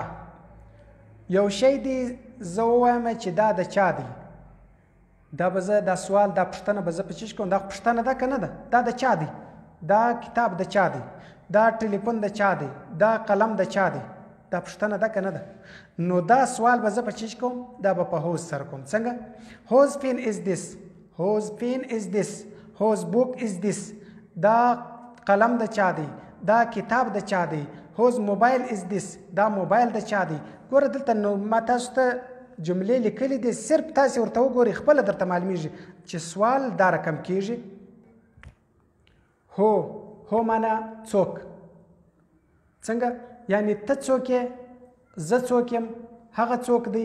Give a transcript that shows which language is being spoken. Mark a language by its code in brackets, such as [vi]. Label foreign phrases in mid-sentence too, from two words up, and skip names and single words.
[ps] یو شی دی زه ووایم چې دا د چا دی، دا به زه دا سوال دا پوښتنه به زه په چیش کوم. دا پوښتنه ده که نه ده؟ دا د چا دی؟ دا کتاب د چا دی؟ دا ټلیفون د چا دی؟ دا قلم د چا دی؟ دا پوښتنه ده که نه ده؟ نو دا سوال به زه په چیش کوم؟ دا به په هوز سره کوم. څنګه؟ [en] whose pen is this. whose pen is this. whose book is this. [ps] دا قلم د چا دی؟ دا کتاب د چا دی؟ [en] whose mobile is this [ps] دا موبایل د چا دی. ګوره دلته نو ما تاسو ته جملې لیکلې دي، صرف تاسې ورته وګورئ خپله درته معلومیږي چې سوال دا رقم کیږي. هو معنا څوک، څنګه یعنی ته څوک یې، زه څوک یم، هغه څوک دی.